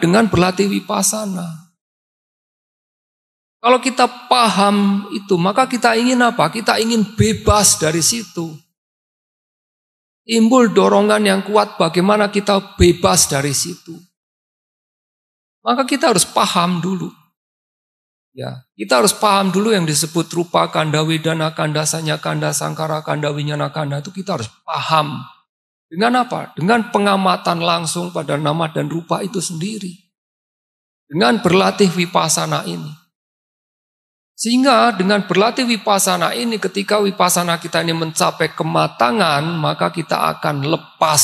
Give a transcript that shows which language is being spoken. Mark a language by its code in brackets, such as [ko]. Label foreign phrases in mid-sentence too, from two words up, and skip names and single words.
[id] Dengan berlatih vipassana. Kalau kita paham itu, maka kita ingin apa? Kita ingin bebas dari situ. Timbul dorongan yang kuat bagaimana kita bebas dari situ. Maka kita harus paham dulu. Ya, kita harus paham dulu yang disebut [pi] rupa kanda, wedana kanda, sanya kanda, sangkara kanda, winyana kanda [id] itu kita harus paham. Dengan apa? Dengan pengamatan langsung pada nama dan rupa itu sendiri. Dengan berlatih vipassana ini. Sehingga dengan berlatih vipassana ini, ketika vipassana kita ini mencapai kematangan, maka kita akan lepas.